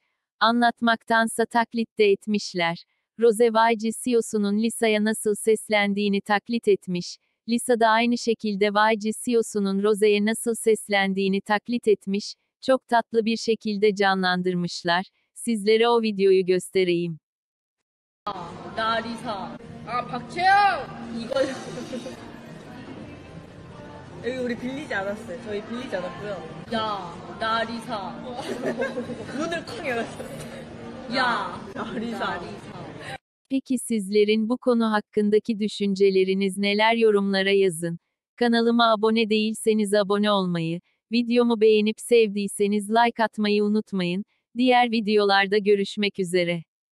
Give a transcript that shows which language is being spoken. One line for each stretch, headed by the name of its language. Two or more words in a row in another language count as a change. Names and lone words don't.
Turkish: Anlatmaktansa taklit de etmişler. Rose Vaici CEO'sunun Lisa'ya nasıl seslendiğini taklit etmiş. Lisa da aynı şekilde Vaici CEO'sunun Rose'ye nasıl seslendiğini taklit etmiş. Çok tatlı bir şekilde canlandırmışlar. Sizlere o videoyu göstereyim.
Korean: 나 리사. 아, 박채영! 이거. 여기 우리 빌리지 않았어요. 저희 빌리지 않았고요. 야, 나 리사. 문을 쾅 열었어요. 야, 나 리사.
Turkish: Peki sizlerin bu konu hakkındaki düşünceleriniz neler, yorumlara yazın. Kanalıma abone değilseniz abone olmayı, videomu beğenip sevdiyseniz like atmayı unutmayın. Diğer videolarda görüşmek üzere.